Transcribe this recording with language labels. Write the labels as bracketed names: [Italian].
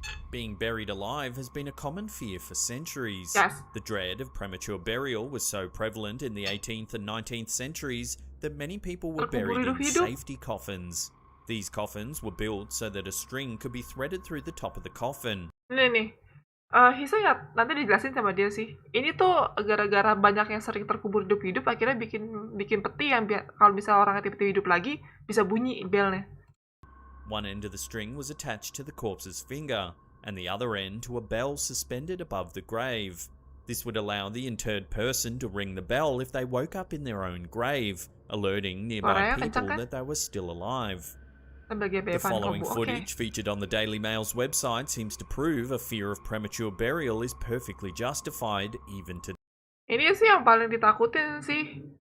[English] Being buried alive has been a common fear for centuries. Yes. The dread of premature burial was so prevalent in the 18th and 19th centuries that many people were buried in safety coffins. These coffins were built so that a string could be threaded through the top of the coffin. [Indonesian] Nih. Hisa ya, nanti dijelasin sama dia sih. Ini tuh gara-gara banyak yang sering terkubur hidup-hidup, akhirnya bikin peti yang kalau bisa orang tiba-tiba hidup lagi, bisa bunyi belnya. [English] One end of the string was attached to the corpse's finger, and the other end to a bell suspended above the grave. This would allow the interred person to ring the bell if they woke up in their own grave, alerting nearby people that they were still alive. The following footage featured on the Daily Mail's website seems to prove a fear of premature burial is perfectly justified even today. [Indonesian] Ini sih yang paling ditakutin sih.